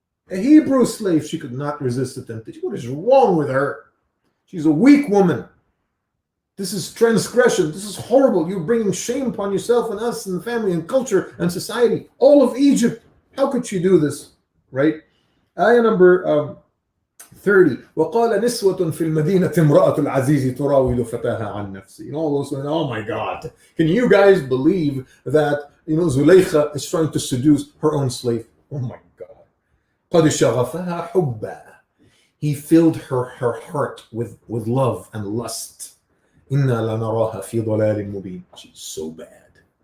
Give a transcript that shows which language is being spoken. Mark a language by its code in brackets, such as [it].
[en] A Hebrew slave, she could not resist the temptation. What is wrong with her? She's a weak woman. This is transgression. This is horrible. You're bringing shame upon yourself and us and the family and culture and society. All of Egypt. How could she do this? Right? Ayah number 30. [ar] وقال نسوة في المدينة امرأة العزيز تراود فتاها عن نفسه. [en] All those, oh my God. Can you guys believe that, Zulaykha is trying to seduce her own slave? Oh my God. [ar] قد شغفها حبا. [en] He filled her heart with love and lust. [ar] إنا لنراها في ضلال مبين. [en] She's so bad.